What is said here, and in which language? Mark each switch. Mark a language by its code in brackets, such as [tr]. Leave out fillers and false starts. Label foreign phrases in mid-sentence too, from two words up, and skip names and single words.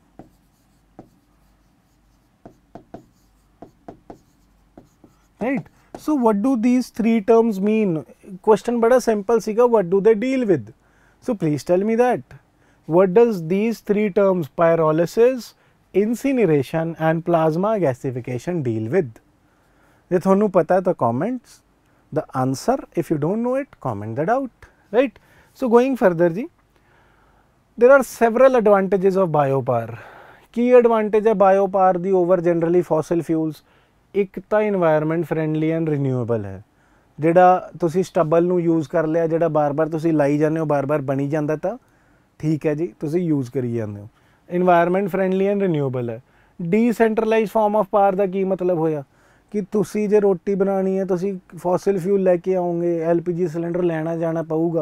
[en] right। so what do these three terms mean? question [pa] बड़ा simple सीगा, [en] what do they deal with? so please tell me that, what does these three terms pyrolysis, incineration and plasma gasification deal with? [pa] ਜੇ ਤੁਹਾਨੂੰ ਪਤਾ ਤਾਂ [en] comments the answer, if you don't know it comment that out, right। so going further ji, there are several advantages of biopower। [pa] ਕੀ advantage ਹੈ biopower ਦੀ [en] over generally fossil fuels? [pa] ਇੱਕ ਤਾਂ [en] environment friendly and renewable [pa] ਹੈ, ਜਿਹੜਾ ਤੁਸੀਂ stubble ਨੂੰ use ਕਰ ਲਿਆ, ਜਿਹੜਾ ਬਾਰ-ਬਾਰ ਤੁਸੀਂ ਲਾਈ ਜਾਂਦੇ ਹੋ, ਬਾਰ-ਬਾਰ ਬਣੀ ਜਾਂਦਾ ਤਾਂ ਠੀਕ ਹੈ ਜੀ, ਤੁਸੀਂ use ਕਰੀ ਜਾਂਦੇ ਹੋ। [en] environment friendly and renewable [pa] ਹੈ। [en] decentralise form of power [pa] ਦਾ ਕੀ ਮਤਲਬ ਹੋਇਆ ਕਿ ਤੁਸੀਂ ਜੇ ਰੋਟੀ ਬਣਾਉਣੀ ਹੈ ਤੁਸੀਂ [en] fossil fuel [pa] ਲੈ ਕੇ ਆਓਗੇ, [en] LPG cylinder [pa] ਲੈਣਾ ਜਾਣਾ ਪਊਗਾ।